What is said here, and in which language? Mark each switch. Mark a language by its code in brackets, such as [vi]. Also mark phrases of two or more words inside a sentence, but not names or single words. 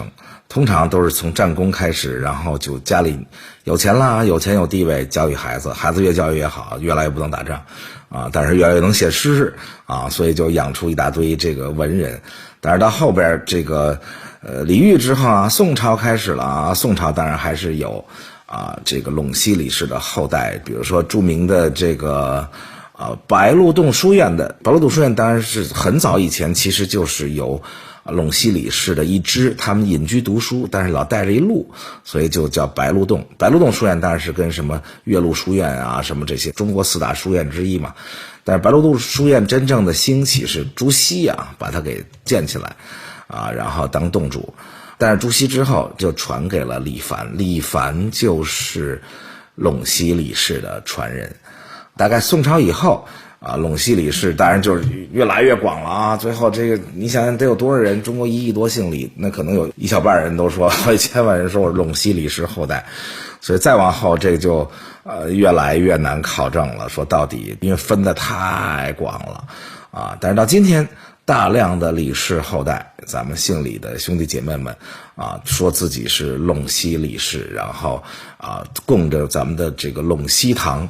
[zh] 通常都是從戰功開始，然後就家裡有錢啦，有錢有地位，教育孩子，孩子越教育越好，越来越不能打仗啊，但是越来越能写詩啊，所以就養出一大堆這個文人。但是到後邊這個李煜之後啊，宋朝開始了啊，宋朝当然還是有這個隴西李氏的後代，比如說著名的這個白鹿洞書院的白鹿洞書院，當然是很早以前其實就是由隴西李氏的一支，他們隱居讀書，但是老帶着一鹿，所以就叫白鹿洞。白鹿洞書院当然是跟什麼岳麓書院啊什麼這些中國4大書院之一嘛。但是白鹿洞書院真正的興起是朱熹啊把它給建起來然後當洞主。但是朱熹之後就傳給了李矾，李矾就是隴西李氏的傳人大概宋朝以后啊，陇西李氏当然就是越来越廣了啊。最後這個你想想得有多少人？中國1億多姓李，那可能有一小半人都說，好幾千萬人說我隴西李氏後代。所以再往後這個就越來越難考證了，說到底因為分得太廣了啊。但是到今天，大量的李氏後代，咱們姓李的兄弟姐妹們啊，說自己是隴西李氏，然後啊供着咱們的這個隴西堂。